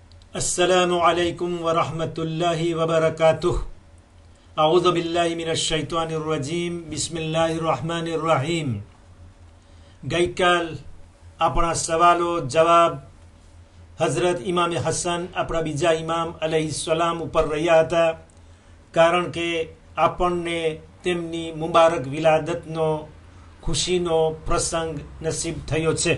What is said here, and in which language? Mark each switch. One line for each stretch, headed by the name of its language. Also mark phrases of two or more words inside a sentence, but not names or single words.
Arabic: السلام عليكم ورحمة الله وبركاته. أعوذ بالله من الشيطان الرجيم. بسم الله الرحمن الرحيم.
Gujarati: ગઈકાલ આપણા સવાલો જવાબ હઝરત ઇમામ હસન આપણા બીજા ઇમામ અલૈહિસ્સલામ ઉપર રહ્યા હતા, કારણ કે આપણને તેમની મુબારક વિલાદતનો ખુશીનો પ્રસંગ નસીબ થયો છે।